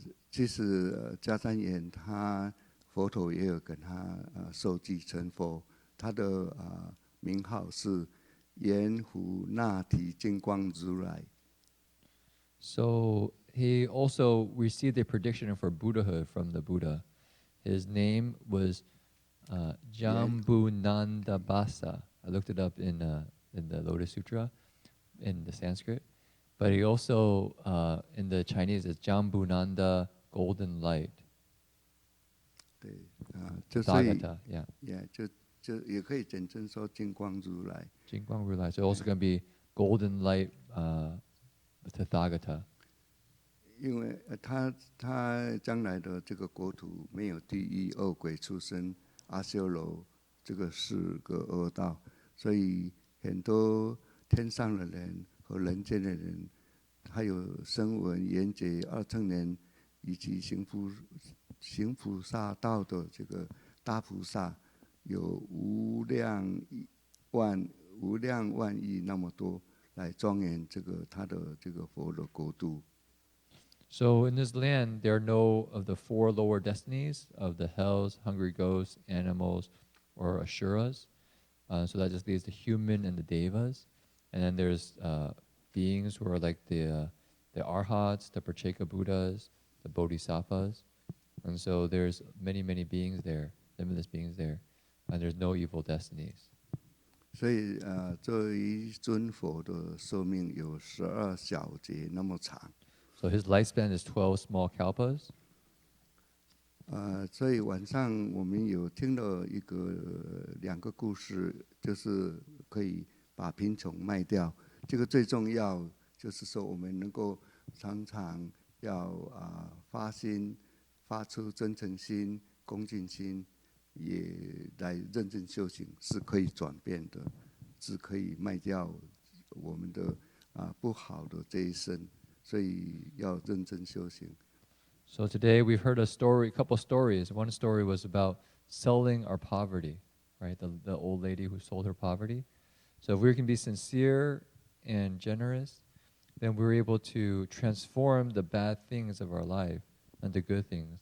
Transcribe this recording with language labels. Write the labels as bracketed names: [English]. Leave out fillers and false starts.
[Chinese] 其实迦旃延佛陀也有跟他受记成佛，他的名号是圆湖那提金光如来。 [English] So he also received a prediction for Buddhahood from the Buddha. His name was Jambunandabasa. I looked it up in the Lotus Sutra, in the Sanskrit. But he also, in the Chinese, is Jambunanda Golden Light. [Chinese] 对就所以 [English] Tathagata, yeah. [Chinese] 就也可以简称说金光如来。金光如来. [English] So also going to be Golden Light Tathagata. [Chinese] 因为他将来的这个国土没有地狱、恶鬼、畜生、阿修罗这个4个恶道，所以很多天上的人和人间的人，还有声闻、缘觉、二乘人，以及行菩萨道的这个大菩萨，有无量万亿那么多，来庄严这个他的这个佛的国度。 [English] So in this land, there are no of the 4 lower destinies of the hells, hungry ghosts, animals, or asuras. So that just leaves the human and the devas. And then there's beings who are like the arhats, the Pracheka Buddhas, the bodhisattvas. And so there's many beings there, limitless beings there. And there's no evil destinies. [Chinese] 所以这一尊佛的寿命有12小节那么长。 [English] So his lifespan is 12 small kalpas. [Chinese] 所以晚上我们有听了两个故事，就是可以把贫穷卖掉。这个最重要，就是说我们能够常常要发心，发出真诚心、恭敬心，也来认真修行，是可以转变的，是可以卖掉我们的不好的这一生，所以要认真修行。 [English] So today we've heard a couple stories. One story was about selling our poverty, right? The old lady who sold her poverty. So if we can be sincere and generous, then we're able to transform the bad things of our life into good things.